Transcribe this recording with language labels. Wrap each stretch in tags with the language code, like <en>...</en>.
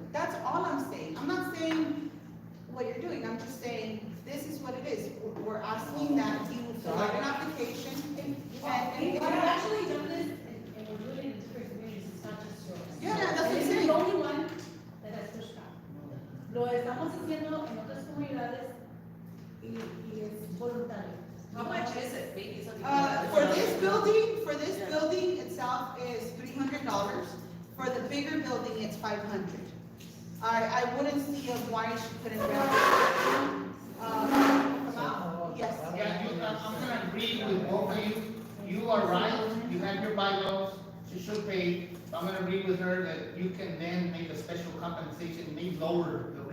<en>That's all I'm saying. I'm not saying what you're doing. I'm just saying this is what it is. We're asking that you fill out an application. We've actually done this, and we're doing it in different communities, it's not just yours. Yeah, that's what I'm This is saying. the only one that has pushed back.</en> <es>Lo estamos haciendo en otras comunidades y es voluntario.</es> <en>How much is it? Maybe something. For this building itself is $300. For the bigger building, it's $500. I wouldn't see why she couldn't rent it. Yes. Yeah, I'm gonna agree with both of you. You are right, you have your bylaws, she should pay. I'm gonna agree with her that you can then make a special compensation, maybe lower the</en>